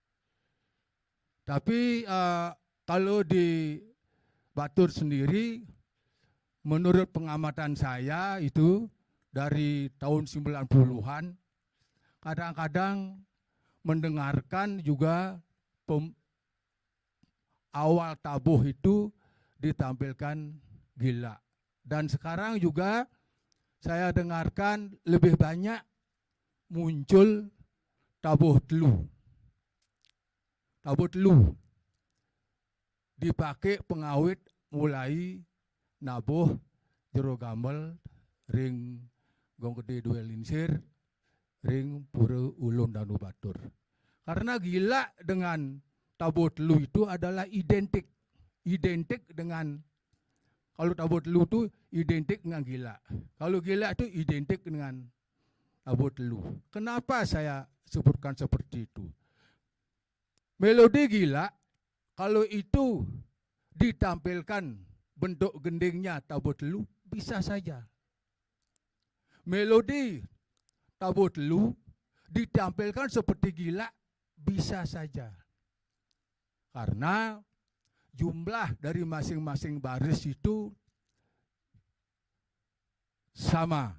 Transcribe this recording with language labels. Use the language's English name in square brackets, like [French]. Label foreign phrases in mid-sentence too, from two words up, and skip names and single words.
[Indonesian] Tapi kalau di Batur sendiri, menurut pengamatan saya itu dari tahun 90-an, kadang-kadang mendengarkan juga awal tabuh itu ditampilkan gila. Dan sekarang juga saya dengarkan lebih banyak muncul tabuh telu. Tabuh telu dipakai pengawit mulai nabuh jero gamel ring Gong Gede Dua Linsir ring Pura Ulun Danu Batur. Karena gila dengan tabuh telu itu adalah identik dengan, kalau tabuh telu itu identik dengan gila. Kalau gila itu identik dengan tabuh telu. Kenapa saya sebutkan seperti itu? Melodi gila, kalau itu ditampilkan bentuk gendingnya tabuh telu, bisa saja. Melodi tabuh telu ditampilkan seperti gila, bisa saja. Karena jumlah dari masing-masing baris itu sama.